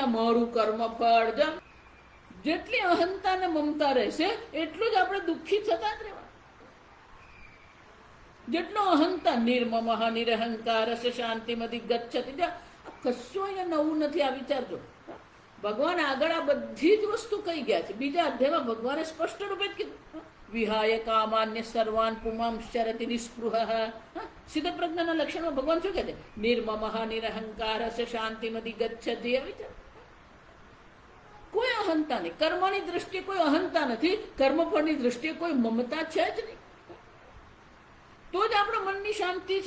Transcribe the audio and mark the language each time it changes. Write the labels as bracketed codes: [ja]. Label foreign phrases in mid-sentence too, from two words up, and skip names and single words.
[gu] આ મારું કર્મફળ, જેટલી અહંતા ને મમતા રહેશે એટલું જ આપણે દુઃખી થતા જ રહેવા. જેટલો અહંતા, [sa] નિર્મમઃ નિરહંકાર શાંતિમધિ ગચ્છતિ. [gu] કશું અહીંયા નવું નથી. આ વિચારજો. ભગવાન આગળ આ બધી જ વસ્તુ કહી ગયા છે. બીજા અધ્યાયમાં ભગવાને સ્પષ્ટ રૂપે જ કીધું, [sa] વિહાય કામાન્ય સર્વાન પુમાંશ્ચરતિ નિસ્પૃહ. [gu] સિદ્ધ પ્રજ્ઞાના લક્ષણમાં ભગવાન શું કહે છે? [sa] નિર્મમઃ નિરહંકાર શાંતિમધિ ગચ્છતિ. [gu] વિચાર, કોઈ અહંતા નહીં. કર્મની દ્રષ્ટિએ કોઈ અહંતા નથી, કર્મફળની દ્રષ્ટિએ કોઈ મમતા છે જ નહીં. તો જ આપણા મનની શાંતિ છે.